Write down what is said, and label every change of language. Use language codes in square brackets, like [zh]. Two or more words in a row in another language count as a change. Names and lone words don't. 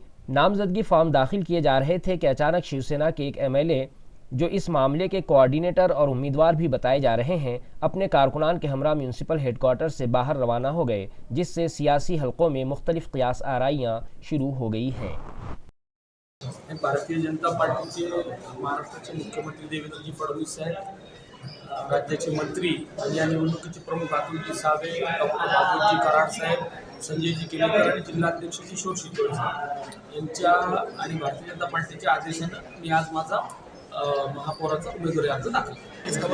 [ur] نامزدگی فارم داخل کیے جا رہے تھے کہ اچانک شیو سینا کے ایک MLA، جو اس معاملے کے کوآرڈینیٹر اور امیدوار بھی بتائے جا رہے ہیں، اپنے کارکنان کے ہمراہ میونسپل ہیڈ کوارٹر سے باہر روانہ ہو گئے، جس سے سیاسی حلقوں میں مختلف قیاس آرائیاں شروع ہو گئی ہیں۔ [mr] भारतीय जनता पार्टीचे महाराष्ट्राचे मुख्यमंत्री देवेंद्रजी फडणवीस साहेब, राज्याचे मंत्री आणि या निवडणुकीचे प्रमुख अतुलजी सावे, डॉक्टर बाबूजी कराड साहेब, संजयजी केलेकर आणि जिल्हाध्यक्ष किशोर शितोळे साहेब यांच्या आणि भारतीय जनता पार्टीच्या आदेशानं मी आज माझा महापौराचा उमेदवारी अर्ज दाखल केला।